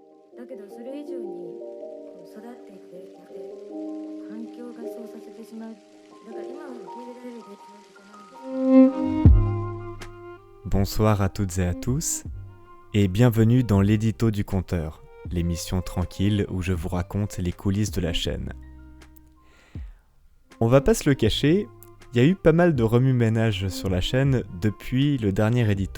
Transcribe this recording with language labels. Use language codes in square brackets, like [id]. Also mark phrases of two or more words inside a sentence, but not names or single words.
[ja] だけどそれ以上に育っていくで環境がそうさせてしまう。だから今は受け入れられるべきわけじゃないんです。 [fr] Bonsoir à toutes et à tous, et bienvenue dans l'édito du compteur, l'émission tranquille où je vous raconte les coulisses de la chaîne. On va pas se le cacher, il y a eu pas mal de remue-ménage sur la chaîne depuis le dernier édito.